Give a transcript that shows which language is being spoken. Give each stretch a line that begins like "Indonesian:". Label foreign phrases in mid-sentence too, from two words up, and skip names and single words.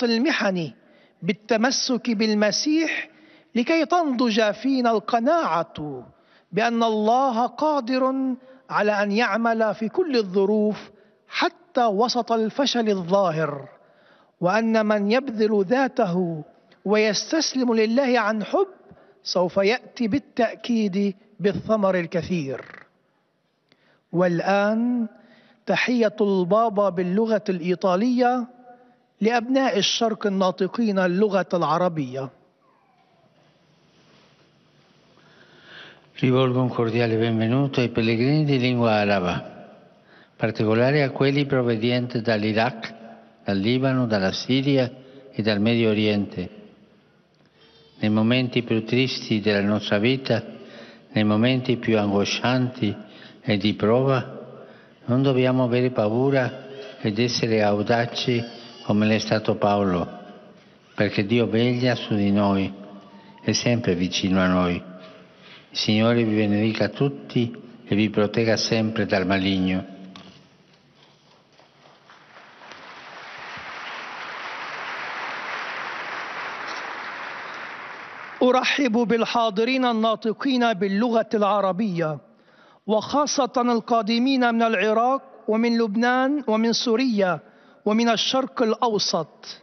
Arabic: المحن بالتمسك بالمسيح لكي تنضج فينا القناعة بأن الله قادر على أن يعمل في كل الظروف حتى وسط الفشل الظاهر، وأن من يبذل ذاته ويستسلم لله عن حب سوف يأتي بالتأكيد بالثمر الكثير. والآن تحية البابا باللغة الإيطالية لأبناء الشرق الناطقين اللغة العربية.
Italian: Rivolgo un cordiale benvenuto ai pellegrini di lingua araba, in particolare a quelli provenienti dall'Iraq, dal Libano, dalla Siria e dal Medio Oriente. Nei momenti più tristi della nostra vita, nei momenti più angoscianti e di prova, non dobbiamo avere paura ed essere audaci come l'è stato Paolo, perché Dio veglia su di noi, è sempre vicino a noi. Il Signore vi benedica tutti e vi protegga sempre dal maligno.
Arabic: أرحب بالحاضرين الناطقين باللغة العربية، وخاصة القادمين من العراق ومن لبنان ومن سوريا ومن الشرق الأوسط.